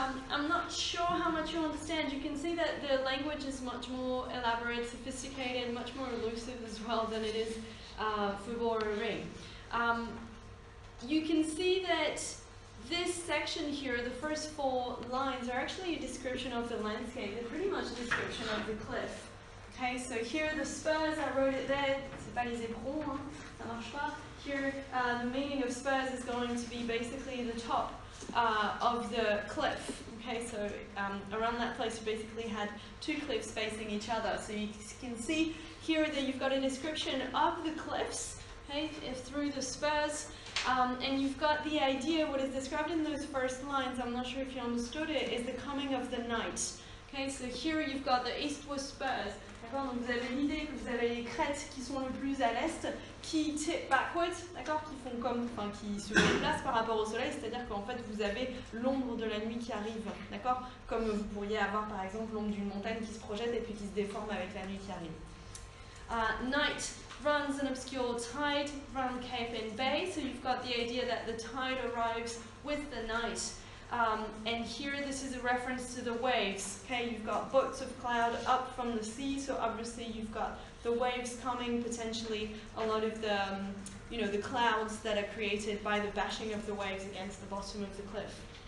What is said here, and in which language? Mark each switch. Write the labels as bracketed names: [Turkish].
[English] I'm not sure how much you understand. You can see that the language is much more elaborate, sophisticated, much more elusive as well than it is Fubo-Ring. You can see that this section here, the first 4 lines, are actually a description of the landscape. They're pretty much a description of the cliff. Okay, so here are the spurs, I wrote it there. [French] C'est pas les éperons, hein, ça marche pas. [English] Here, the meaning of spurs is going to be basically the top of the cliff. Okay, so around that place you basically had 2 cliffs facing each other. So you can see here that you've got a description of the cliffs, okay, through the spurs, and you've got the idea, what is described in those first lines, I'm not sure if you understood it, is the coming of the night. Okay, so here you've got the eastward spurs. [French] Donc vous avez l'idée que vous avez les crêtes qui sont le plus à l'est, [English] qui tip backwards, [French] d'accord, qui font comme, enfin qui se déplacent par rapport au soleil, c'est-à-dire qu'en fait vous avez l'ombre de la nuit qui arrive, d'accord, comme vous pourriez avoir par exemple l'ombre d'une montagne qui se projette et puis qui se déforme avec la nuit qui arrive. [English] Night runs an obscure tide round Cape and Bay, so you've got the idea that the tide arrives with the night. And here this is a reference to the waves. Okay, you've got boats of cloud up from the sea, so obviously you've got the waves coming, potentially a lot of the, the clouds that are created by the bashing of the waves against the bottom of the cliff.